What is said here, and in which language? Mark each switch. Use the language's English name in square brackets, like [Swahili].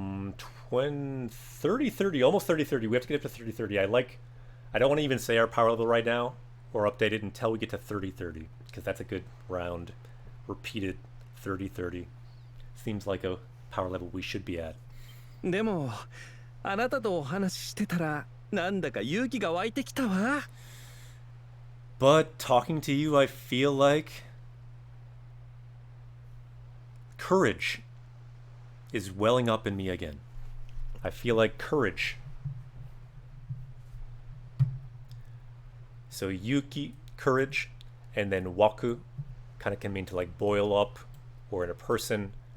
[English] 30-30, almost 30-30. We have to get up to 30-30. I don't want to even say our power level right now or update it until we get to 30-30 because that's a good round, repeated 30-30. Seems like a power level we should be at. [Japanese] でもあなたとお話ししてたらなんだか勇気が湧いてきたわ。 [English] But talking to you, I feel like courage is welling up in me again. I feel like courage. So yuki, courage, and then waku kind of can mean to like boil up, or in a person.